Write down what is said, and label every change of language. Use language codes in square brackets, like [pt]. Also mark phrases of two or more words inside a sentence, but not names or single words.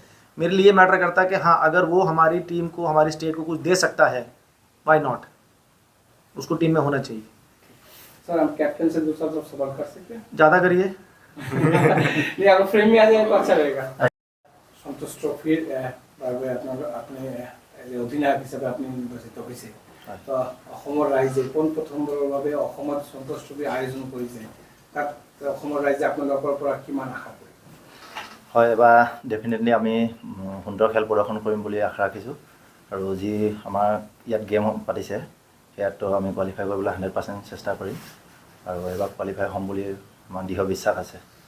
[hi] मेरे लिए मैटर करता है कि हाँ, अगर वो हमारी टीम को, हमारी स्टेट को कुछ दे सकता है, [en] why not, [hi] उसको टीम में होना चाहिए। सर, हम कैप्टन से दूसरा सवाल कर सकते हैं? ज़्यादा करिए। नहीं, अगर फ्रेम में आ जाए तो अच्छा रहेगा। [as] संतोष ट्रॉफी अपने অধিনায়ক হিচাপে আপনি নিৰ্বাচিত হৈছে, তো অসমৰ ৰাইজে পোনপ্ৰথমবাৰৰ বাবে অসমত সন্তোষ ট্ৰফি আয়োজন কৰিছে, তাত অসমৰ ৰাইজে আপোনালোকৰ পৰা কিমান আশা কৰে? হয়, এবাৰ ডেফিনেটলি আমি সুন্দৰ খেল প্ৰদৰ্শন কৰিম বুলি আশা ৰাখিছোঁ। আৰু যি আমাৰ ইয়াত গেম পাতিছে সেয়াতো আমি কোৱালিফাই কৰিবলৈ 100% চেষ্টা কৰিম, আৰু এবাৰ কোৱালিফাই হ'ম বুলি আমাৰ দৃঢ় বিশ্বাস আছে।